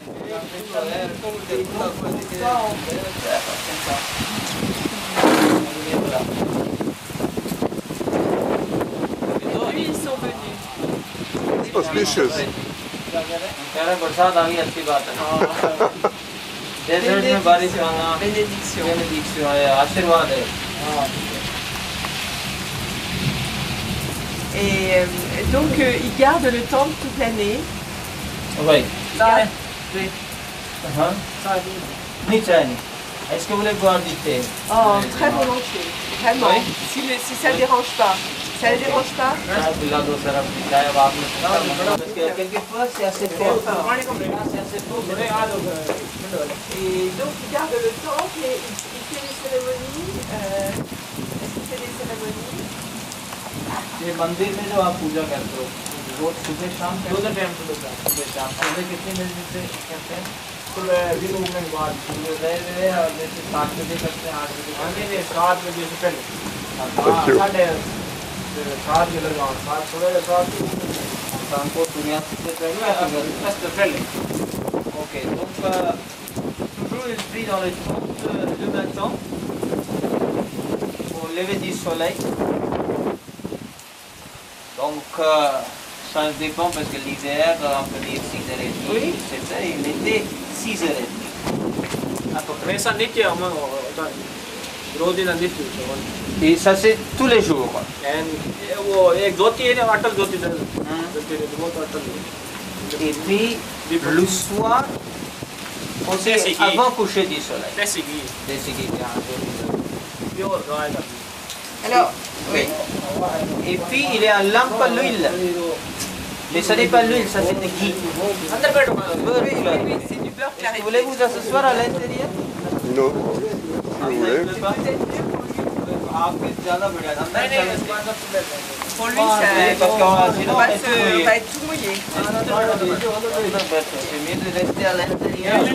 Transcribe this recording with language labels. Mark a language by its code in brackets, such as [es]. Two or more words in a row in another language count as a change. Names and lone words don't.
[fr] Lui, ils sont venus. [en] Auspicious. [hi] बरसात आ गई अच्छी बात है डेजर्ट में बारिश आना [fr] Bénédiction. [hi] बेनेडिक्शन है आशीर्वाद है [fr] Et donc, ils gardent le temple toute l'année. Oui. Garde- [hi] नहीं चाय नहीं [fr] est-ce que vous voulez boire du thé Oh, très volontiers. Vraiment. Oui. Si ça ne dérange pas. Ça ne dérange pas? [hi] चाय पिला दो सर अपनी चाय अब आपने [fr] parce que quelquefois c'est assez fort c'est assez fort Et donc, ils gardent le temple et ils font des cérémonies. Est-ce qu'il fait des cérémonies? [hi] ये मंदिर में जो आप पूजा करते हो रोज सुबह शाम सुबह शाम सुबह कितने बजे से करते हैं सुबह दिन उगने के बाद सुबह और जैसे 7 बजे करते हैं 8 बजे आगे ने 7 बजे से पहले [en] Thank you. [hi] 7:30 के लगाओ 7 सुबह 7 शाम को सूर्यास्त से पहले पहले [fr] ok donc toujours il prie dans le temple le matin au lever du soleil donc ça dépend parce que l'hiver on peut dire 6h30 Oui. c'est ça et l'été 6h30 [hi] हमेशा नित्य हम रोज दिन नित्य [fr] et ça c'est tous les jours [hi] वो एक ज्योति है ना अटल ज्योति बहुत अटल [fr] et puis le soir aussi C'est qui? avant coucher du soleil [hi] पैसे की जैसे कि यहाँ पे प्योर गाय का [fr] Alors, oui. Et puis il y a une lampe à l'huile. Mais ce n'est pas l'huile, ça c'est le ghee. [hi] अंदर बैठो [fr] oui, c'est du beurre Est-ce clarifié. que voulez vous asseoir à l'intérieur? Non. Si vous voulez. Pour lui, Ah, ça, oui, parce qu'on va- sinon, on va on est tout mouillé. on va être tout mouillé. C'est mieux de rester à l'intérieur.